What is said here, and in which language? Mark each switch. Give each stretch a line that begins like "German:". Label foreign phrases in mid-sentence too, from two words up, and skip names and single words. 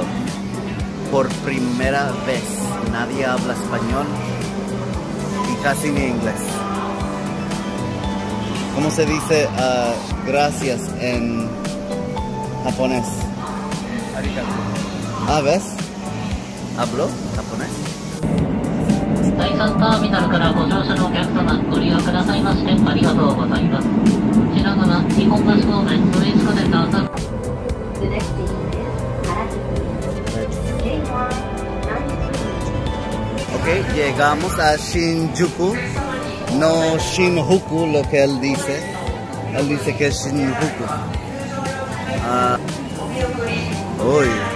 Spanish: Por primera vez. Nadie habla español. Y casi ni inglés. ¿Cómo se dice gracias en japonés? Arigato. Ah, ¿ves? ¿Hablo japonés?
Japanese: 第3ターミナルからご乗車のお客様、ご利用くださいましてありがとうございます。こちらから日本橋方面ドイツカでどうぞ。
Spanish: Ok, llegamos a Shinjuku, no Shinjuku, lo que él dice. Él dice que es Shinjuku. Uy.